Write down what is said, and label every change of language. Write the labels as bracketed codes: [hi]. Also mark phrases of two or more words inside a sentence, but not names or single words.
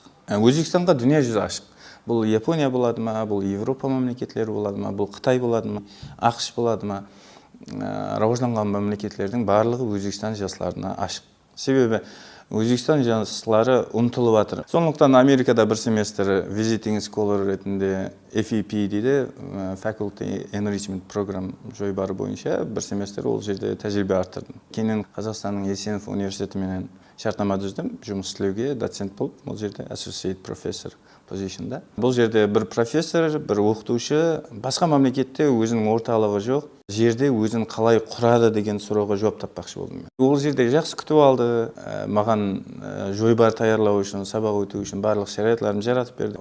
[kk] Өзбекстанға дүние жүзі ашық. Бұл Япония болады ма, бұл Европа мемлекеттері болады ма, бұл Қытай болады ма, ақш болады ма? Равожданған мемлекеттердің барлығы Өзбекстан жастарына ашық. Себебі Өзбекстан жастары ұмтылып жатыр. Сондықтан Америкада бір семестр [en] visiting scholar [kk] ретінде FEP дейді, Faculty Enrichment Program жойбары бойынша бір семестр ол жерде тәжірибе арттырдым. Кейіннен Қазақстанның Есенов университетіменен шартнама түздім, жұмыс істеуге доцент болып, ол жерде [en] associate professor [kk] позишнда. Бұл жерде бір профессор, бір оқытушы, басқа мемлекетте өзінің орталығы жоқ, жерде өзін қалай құрады деген сұрауға жауап таппақшы болдым. Ол жерде жақсы күтіп алды, маған жойбар таярлау үшін, сабақ өту үшін барлық шарайатларын жаратып берді.